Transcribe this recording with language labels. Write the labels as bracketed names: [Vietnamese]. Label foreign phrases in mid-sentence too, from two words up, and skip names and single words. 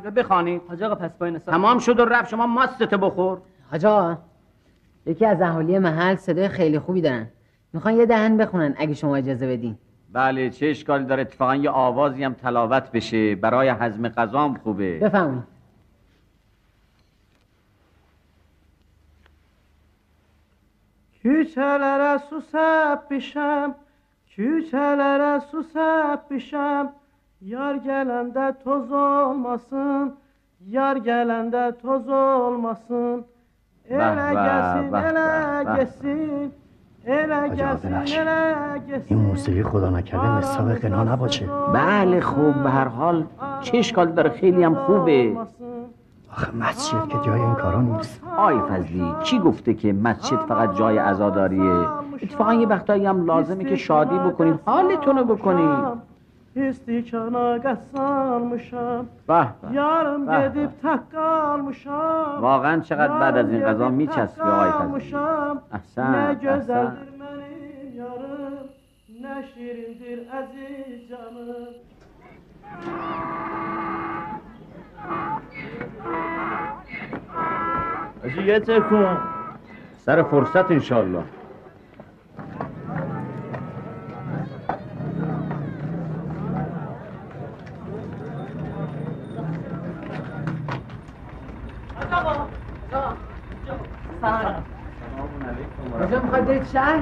[Persian] حاج آقا پس با این حساب تمام شد و رفت. شما ماستت بخور. حاج آقا، یکی از اهالی محل صدای خیلی خوبی دارن، میخوان یه دهن بخونن اگه شما اجازه بدین. بله چه اشکالی داره، اتفاقا یه آوازی هم تلاوت بشه برای هضم غذام خوبه. بفهمید. [Azerbaijani] Küçelere susap pişem, küçelere susap pişem. Yar gelende toz olmasın, yar gelende toz olmasın. Ele gelsin, ele gelsin. [Persian] این موسیقی خدا نکرده مصاب غنا نباشه. بله خوب، به هر حال چه اشکال داره، خیلی هم خوبه. آخه مسجد که جای این کارا نیست. آی فضلی چی گفته که مسجد فقط جای عزاداریه؟ اتفاقا یه وقتایی هم لازمه که شادی بکنید، حالتونو بکنید. [Azerbaijani] İstikana salmışam. Yarım gedip tak kalmışam. [Persian] واقعا چقدر بعد از این غذا میچسبه آقای فضلی. [Azerbaijani] Ne güzeldir benim yarım, ne şirindir aziz canım. [Persian] اجیت کن سر فرصت انشالله. کجا میخواید برید شهر؟